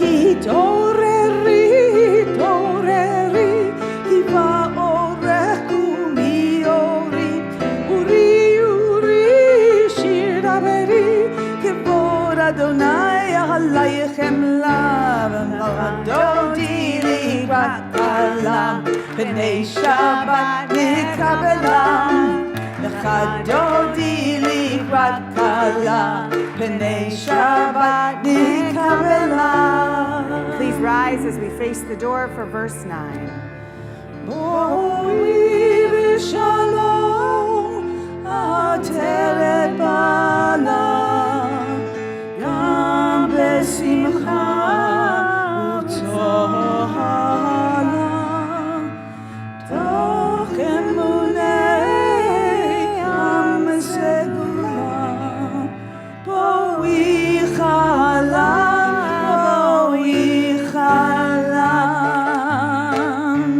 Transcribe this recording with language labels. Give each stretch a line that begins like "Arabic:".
Hebrew: התעוררי התעוררי כי באורך קומי אורי אורי אורי שיר דברי כבוד אדוני עלייך חמלה דודי לקראת כלה פני שבת נקבלה לך דודי לקראת כלה פני שבת נקבלה.
English: Please rise as we face the door for verse 9.
Hebrew: בואי בשלום עטרת בעלה גם בשמחה וצהלה תוך אמוני עם סגולה בואי חלם בואי חלם